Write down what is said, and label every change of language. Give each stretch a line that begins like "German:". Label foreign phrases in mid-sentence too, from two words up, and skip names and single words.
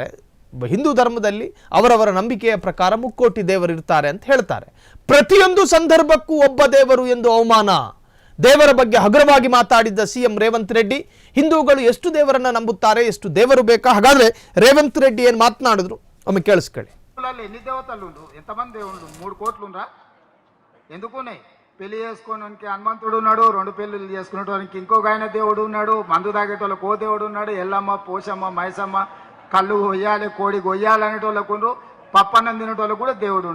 Kannada: ಹಿಂದೂ ಧರ್ಮದಲ್ಲಿ ಅವರವರ ನಂಬಿಕೆಯ ಪ್ರಕಾರ 3 ಕೋಟಿ ದೇವರಿರ್ತಾರೆ ಅಂತ ಹೇಳ್ತಾರೆ. ಪ್ರತಿಯೊಂದು ಸಂದರ್ಭಕ್ಕೂ ಒಬ್ಬ ದೇವರು ಎಂದು ಅವಮಾನ. ದೇವರ ಬಗ್ಗೆ ಹಗುರವಾಗಿ ಮಾತಾಡಿದ್ದ ಸಿಎಂ ರೇವಂತ್ ರೆಡ್ಡಿ, ಹಿಂದೂಗಳು ಎಷ್ಟು ದೇವರನ್ನ ನಂಬುತ್ತಾರೆ, ಎಷ್ಟು ದೇವರು ಬೇಕಾ? ಹಾಗಾದ್ರೆ ರೇವಂತ್ ರೆಡ್ಡಿ ಏನು మాట్లాడిದ್ರು ಒಮ್ಮೆ ಕೇಳಿಸ್ಕೊಳ್ಳಿ.
Telugu: ఎన్ని దేవతలు ఉండు, ఎంతమంది దేవుళ్ళు? 3 కోట్లు ఉండ్రా? ఎందుకున్నాయి? పెళ్లి చేసుకోవడానికి హనుమంతుడు ఉన్నాడు, 2 పెళ్లిళ్ళు చేసుకునేటోనికి ఇంకొక ఆయన దేవుడు ఉన్నాడు, మందు తాగేటోళ్ళకి ఓ దేవుడు ఉన్నాడు, ఎల్లమ్మ పోషమ్మ మైసమ్మ కళ్ళు కొయ్యాలి, కోడి కొయ్యాలి అనేటోళ్ళకు ఉండు, పప్పన్నం తినేటోళ్ళకు కూడా దేవుడు ఉండు.